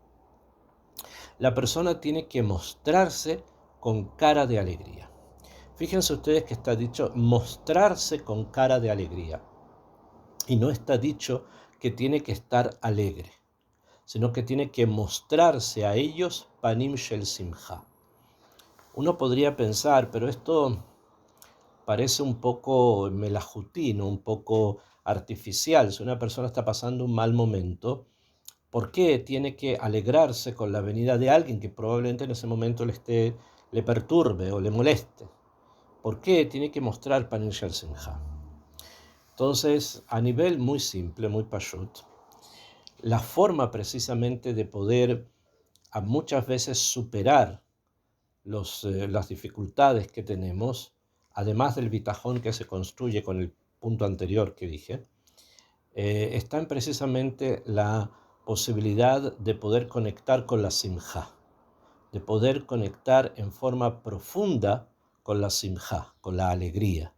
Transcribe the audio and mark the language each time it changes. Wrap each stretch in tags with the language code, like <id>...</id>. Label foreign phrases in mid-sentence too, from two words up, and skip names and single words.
<es>La persona tiene que mostrarse con cara de alegría. Fíjense ustedes que está dicho mostrarse con cara de alegría. Y no está dicho que tiene que estar alegre, sino que tiene que mostrarse a ellos</es> <he>פנים של שמחה.</he> <es>Uno podría pensar, pero esto parece un poco melajutino, un poco artificial. Si una persona está pasando un mal momento, ¿por qué tiene que alegrarse con la venida de alguien que probablemente en ese momento le perturbe o le moleste? ¿Por qué tiene que mostrar</es> <he>פנים של שמחה?</he> <es>Entonces, a nivel muy simple, muy pashut, la forma precisamente de poder a muchas veces superar las dificultades que tenemos, además del bitajón que se construye con el punto anterior que dije, está en precisamente la posibilidad de poder conectar con la simja, de poder conectar en forma profunda con la simja, con la alegría.</es>